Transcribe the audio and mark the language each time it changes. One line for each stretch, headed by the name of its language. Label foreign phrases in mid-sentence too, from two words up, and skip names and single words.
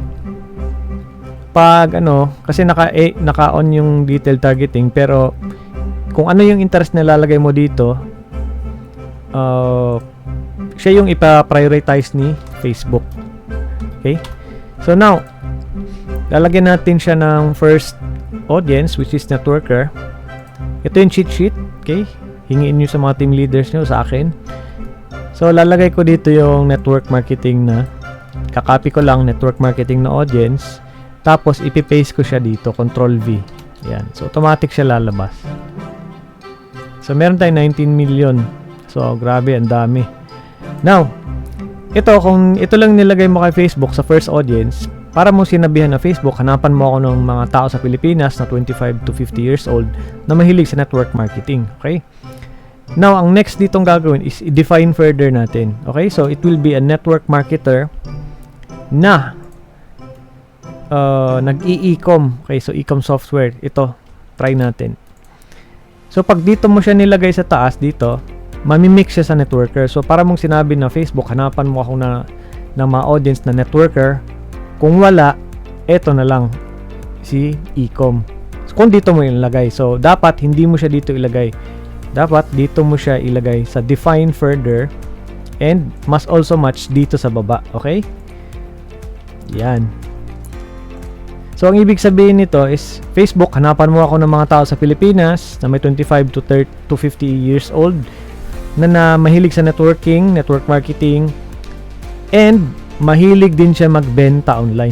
Filipino: Pag kasi naka-on yung
English: detail targeting,
Filipino: pero kung ano yung interest na lalagay mo dito, siya yung ipa-prioritize ni Facebook.
English: Okay? So now,
Filipino: lalagyan natin siya ng
English: first audience, which is networker.
Filipino: Ito yung
English: cheat sheet.
Filipino: Okay? Hingiin nyo sa mga
English: team leaders
Filipino: nyo, sa akin. So, lalagay ko dito yung
English: network marketing
Filipino: na. Kakopy ko lang
English: network marketing
Filipino: na audience. Tapos, ipipaste ko siya dito.
English: Control V.
Filipino: Yan. So, automatic siya lalabas. So, meron tayong 19 million. So, grabe, ang dami. Now, kung ito lang nilagay mo kay Facebook sa
English: first audience,
Filipino: para mo sinabihan na Facebook, hanapan mo ako ng mga tao sa Pilipinas na
English: 25 to 50 years old
Filipino: na mahilig sa
English: network marketing.
Filipino: Okay? Now, ang next ditong gagawin is i-
English: define further
Filipino: natin. Okay?
English: So, it will be a network marketer
Filipino: na nag-e-com.
English: Okay? So, e-com software.
Filipino: Ito, try natin. So, pag dito mo siya nilagay sa taas, dito, mamimix siya sa networker. So, para mong sinabi na Facebook, hanapan mo ako na mga audience na networker. Kung wala, eto na lang, si e-com. So, kung dito mo ilagay. So, dapat hindi mo siya dito ilagay. Dapat dito mo siya ilagay sa
English: define further and must also match
Filipino: dito sa baba. Okay? Yan. So, ang ibig sabihin nito is, Facebook, hanapan mo ako ng mga tao sa Pilipinas na may
English: 25 to 50 years old
Filipino: na mahilig sa networking,
English: network marketing,
Filipino: and mahilig din siya magbenta online.